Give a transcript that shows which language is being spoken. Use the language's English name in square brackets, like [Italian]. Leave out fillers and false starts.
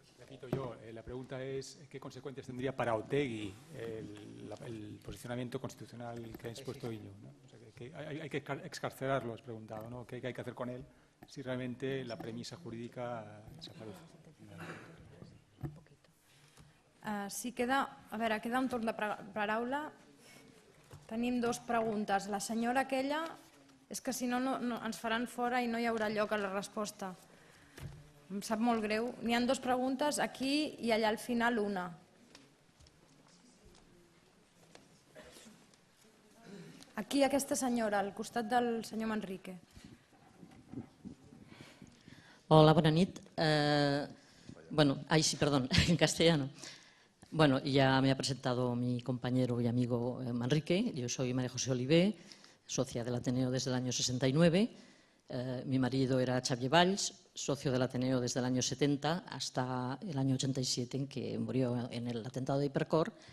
[Spanish] Repito yo, la pregunta es ¿qué consecuencias tendría para Otegui el posicionamiento constitucional que ha expuesto Íñigo, ¿no? O sea, que hay que excarcelarlo, has preguntado, ¿no? ¿Qué hay que hacer con él si realmente la premisa jurídica desaparece? [Catalan] Sí, queda un torn de paraula. Tenim dues preguntes. La senyora aquella, és que si no ens faran fora i no hi haurà lloc a la resposta. Em sap molt greu. N'hi ha dues preguntes, aquí i allà al final una. Aquí aquesta senyora, al costat del senyor Manrique. [Spanish] Hola, buena nit. Sí, perdón, en castellano. Bueno, ya me ha presentado mi compañero y amigo Manrique. Yo soy María José Olivé, socia del Ateneo desde el año 69. Mi marido era Xavier Valls, socio del Ateneo desde el año 70 hasta el año 87, en que murió en el atentado de Hipercor.